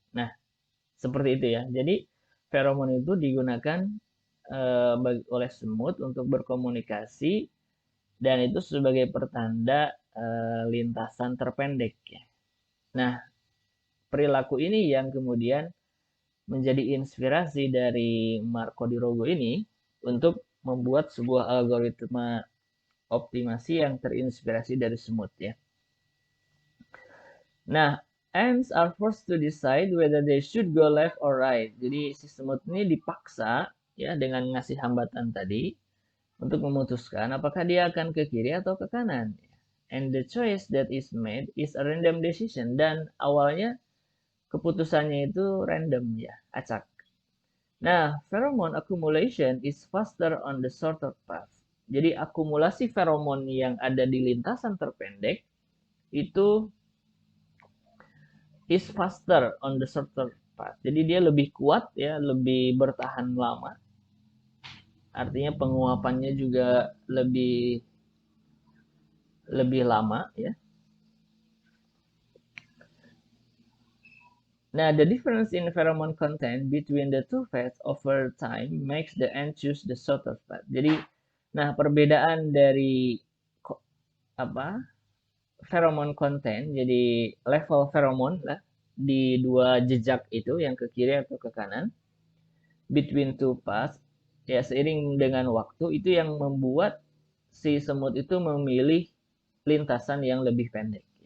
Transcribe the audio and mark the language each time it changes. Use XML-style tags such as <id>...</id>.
<id>Nah, seperti itu ya. Jadi feromon itu digunakan oleh semut untuk berkomunikasi dan itu sebagai pertanda lintasan terpendek ya. Nah, perilaku ini yang kemudian menjadi inspirasi dari Marco di Rogo ini untuk membuat sebuah algoritma optimasi yang terinspirasi dari semut ya.</id> <en>Nah, ants are forced to decide whether they should go left or right.</en> <id>Jadi si semut ini dipaksa ya dengan ngasih hambatan tadi untuk memutuskan apakah dia akan ke kiri atau ke kanan.</id> <en>And the choice that is made is a random decision.</en> <id>Dan awalnya keputusannya itu random ya, acak.</id> <en>Nah, pheromone accumulation is faster on the shorter path.</en> <id>Jadi akumulasi feromon yang ada di lintasan terpendek itu</id> <en>is faster on the shorter path.</en> <id>Jadi dia lebih kuat ya, lebih bertahan lama. Artinya penguapannya juga lebih lama ya.</id> <en>Nah, the difference in pheromone content between the two paths over time makes the ant choose the shorter path.</en> <id>Jadi, nah perbedaan dari apa pheromone content, jadi level pheromone lah di dua jejak itu, yang ke kiri atau ke kanan,</id> <en>between two paths,</en> <id>ya seiring dengan waktu itu yang membuat si semut itu memilih lintasan yang lebih pendek.</id>